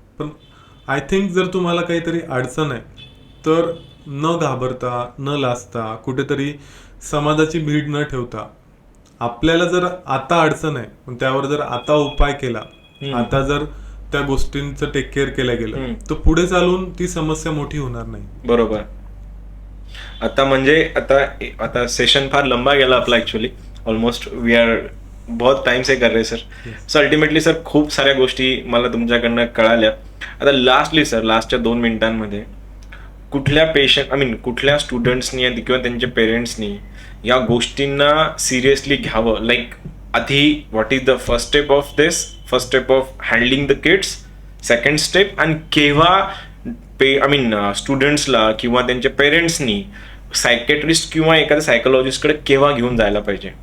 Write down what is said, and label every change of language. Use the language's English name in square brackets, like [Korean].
[Marathi] पण [English] I think [Marathi] जर तुम्हाला काहीतरी अडचण आहे तर न घाबरता न लाजता कुठेतरी समाजाची भीड न ठेवता आपल्याला जर आता अडचण आहे पण त्यावर जर आता उपाय केला, आता जर त्या गोष्टींचं टेक केअर केलं गेलं तर पुढे चालून ती समस्या मोठी होणार नाही. बरोबर. आता म्हणजे आता सेशन फार लंबा गेला आपला ऍक्च्युअली. [English] almost we are [Hindi] बहुत टाइम से कर रहे सर. [Marathi] सो अल्टिमेटली सर खूप साऱ्या गोष्टी मला तुमच्याकडनं कळाल्या. आता लास्टली सर लास्टच्या 2 मिनिटांमध्ये कुठल्या स्टुडंट्सनी किंवा त्यांच्या पेरेंट्सनी या गोष्टींना सिरियसली घ्यावं. [English] like आधी what is the first step of this, first step of handling the kids, second step, [Marathi] आणि केव्हा स्टुडंट्सला किंवा त्यांच्या पेरेंट्सनी सायकेट्रिस्ट किंवा एखाद्या सायकोलॉजिस्टकडे केव्हा घेऊन जायला पाहिजे.